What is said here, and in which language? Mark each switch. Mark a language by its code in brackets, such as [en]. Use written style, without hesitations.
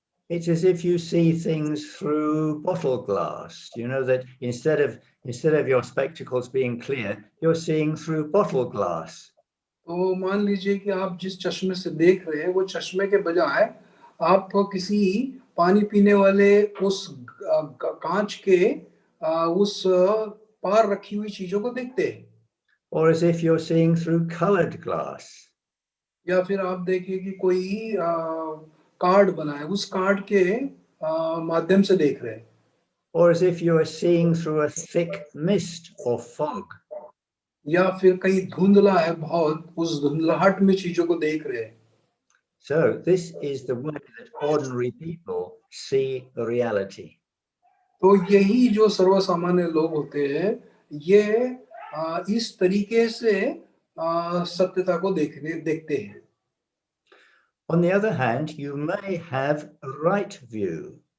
[en] It's as if you see things through bottle glass. You know that instead of your spectacles being clear, you're seeing through bottle glass. [hi] तो मान लीजिए कि आप जिस चश्मे से देख रहे हैं वो चश्मे के बजाय आप किसी पानी पीने वाले उस कांच के उस पार रखी हुई चीजों को देखते हैं. [en] Or as if you're seeing through colored glass. [hi] या फिर आप देखिए कि कोई कार्ड बना है, उस कार्ड के माध्यम से देख रहे हैं. [en] Or as if you are seeing through a thick mist or fog. [hi] या फिर कहीं धुंधला है बहुत, उस धुंधलाहट में चीजों को देख रहे हैं. [en] So this is the way that ordinary people see reality. [hi] तो यही जो सर्वसामान्य लोग होते हैं ये इस तरीके से सत्यता को देखते हैं. [en] On the other hand, you may have a right view.